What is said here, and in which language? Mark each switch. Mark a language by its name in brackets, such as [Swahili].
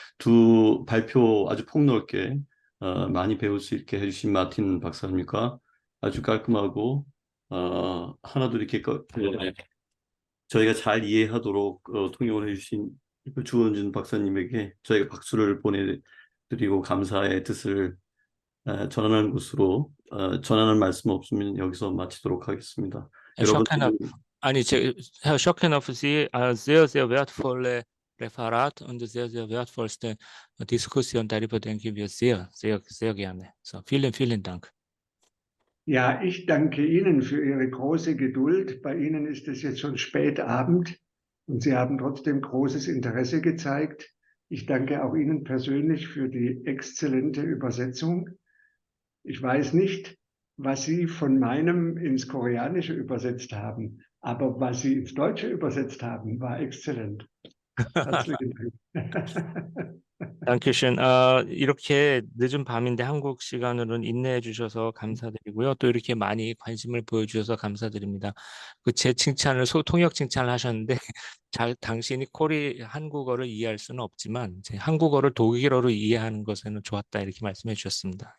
[Korean] 두 발표 아주 폭넓게 많이 배울 수 있게 해주신 마틴 박사님과 아주 깔끔하고 하나도 이렇게 저희가 잘 이해하도록 통역을 해주신 주원준 박사님에게 저희가 박수를 보내드리고 감사의 뜻을 전하는 것으로 전하는 말씀 없으면 여기서 마치도록 하겠습니다. [German] Herr Schockenhoff, Sie sehr, sehr wertvolle Referat und sehr, sehr wertvollste Diskussion. Darüber denken wir sehr, sehr, sehr gerne. So, vielen, vielen Dank. Ja, ich danke Ihnen für Ihre große Geduld. Bei Ihnen ist es jetzt schon spät Abend und Sie haben trotzdem großes Interesse gezeigt. Ich danke auch Ihnen persönlich für die exzellente Übersetzung. Ich weiß nicht, was Sie von meinem ins Koreanische übersetzt haben, aber was Sie ins Deutsche übersetzt haben, war exzellent. Herzlichen Dank. Dankeschön. [Korean] 이렇게 늦은 밤인데 한국 시간으로는 인내해 주셔서 감사드리고요. 또 이렇게 많이 관심을 보여주셔서 감사드립니다. 그 제 칭찬을 통역 칭찬을 하셨는데 당신이 한국어를 이해할 수는 없지만 제 한국어를 독일어로 이해하는 것에는 좋았다 이렇게 말씀해 주셨습니다.